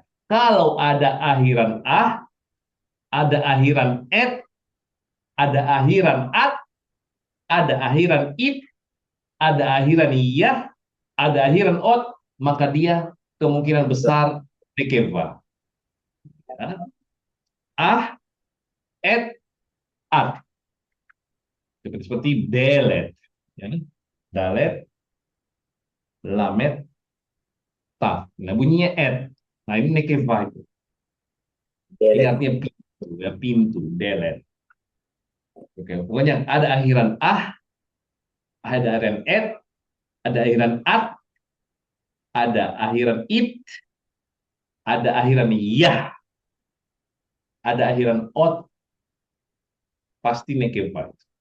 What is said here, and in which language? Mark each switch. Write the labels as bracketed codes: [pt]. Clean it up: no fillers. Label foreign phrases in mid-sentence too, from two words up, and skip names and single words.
[id] Kalau ada akhiran ada akhiran et, ada akhiran at, ada akhiran it, ada akhiran yah, ada akhiran ot, maka dia kemungkinan besar nekeva. Ya. Ah, et, at. Seperti delet. Ya. [he] דלת, למד, תו. [id] Nah, bunyinya et. Nah, ini nekeva itu. Ini Delet. artinya pintu, ya, pintu, delet. Oke, pokoknya ada akhiran ada akhiran et, ada akhiran at, ada akhiran it, ada akhiran yah, ada akhiran ot, pasti nekeva.